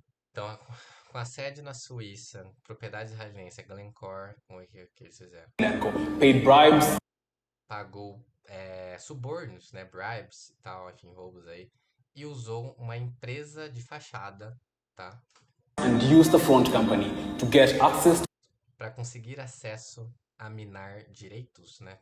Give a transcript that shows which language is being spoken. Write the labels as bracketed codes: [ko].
[pt] Então, com a sede na Suíça, propriedade israelense, Glencore, como é que eles fizeram? [en] Paid bribes. [pt] Pagou subornos, né? Bribes e tal, enfim, roubos aí. E usou uma empresa de fachada, tá? [en] And used the front company to get access [pt] Para conseguir acesso a minar direitos, né?